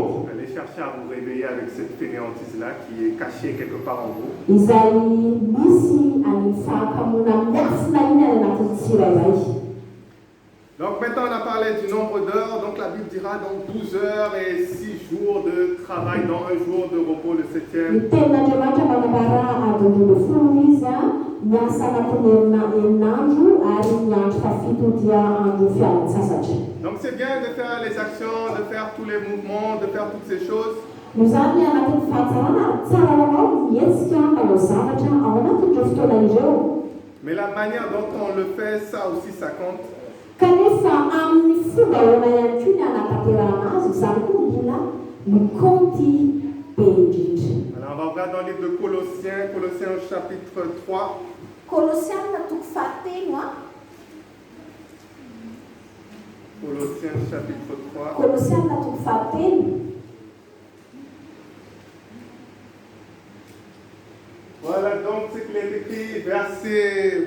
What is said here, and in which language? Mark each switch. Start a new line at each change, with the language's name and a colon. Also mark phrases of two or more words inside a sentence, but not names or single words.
French: Allez chercher à vous réveiller avec cette fainéantise-là qui est cachée quelque part en vous.
Malagasy: Izay misy any fahakamona miafina iny any anatin'ny tsirairay.
French: Donc maintenant on a parlé du nombre d'heures, donc la Bible dira donc 12 heures et 6 jours de travail dans un jour de repos, le 7e.
Malagasy: Ny tenin'Andriamanitra manambara adiny 12 izy miasa anatin'ny herinandro ary ny andro fafito dia andro fialan-tsasatra.
French: Donc c'est bien de faire les actions, de faire tous les mouvements, de faire toutes ces choses.
Malagasy: No zany anatin'ny fahatsarana ary tsara hoanao mihetsika manao zavatra ao anatin'ireo fotoana ireo.
French: Mais la manière dont on le fait, ça aussi ça compte.
Malagasy: Kanefa amin'ny fomba ahoana ihany koa ny anatanterahana azy izany koa mbola mikaonty be indrindra.
French: Alors on va regarder dans le livre de Colossiens chapitre 3.
Malagasy: Kolosiana toko fahatelo
French: Colossiens chapitre 3.
Malagasy: Kolosiana toko fahatelo.
French: Voilà donc ce qu'il est écrit, verset